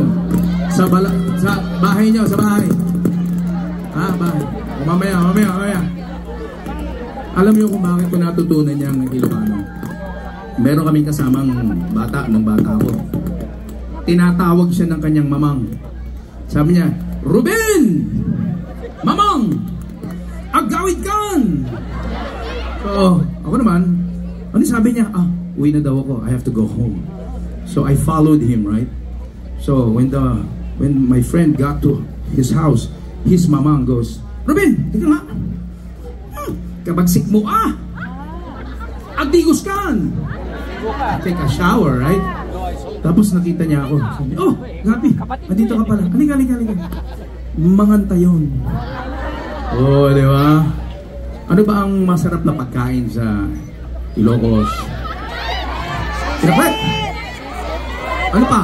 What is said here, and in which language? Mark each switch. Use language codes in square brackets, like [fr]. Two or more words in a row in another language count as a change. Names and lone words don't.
[tl] Sa bahay nyo, sa bahay. Bahay. Mamaya. Alam niyo kung bakit ko natutunan niyang Ilocano? Meron kaming kasamang bata nung bata ako. Tinatawag siya ng kanyang mamang. Sabi niya, Ruben! Mamang! [ilo] Agawid kan! [tl] So, ako naman, ano sabi niya? Uwi na daw ako. [en] I have to go home. So, I followed him, right? So, when my friend got to his house, his mamang goes, [ilo] Ruben, tika nga. Kabagsik mo Agdigos kan! [en] Take a shower, right? [tl] Tapos nakita niya ako. Sabi, Gabi, andito ka pala. Halika. Manganta yun. Di ba? Ano ba ang masarap na pagkain sa Ilocos? Pinapait! Ano pa?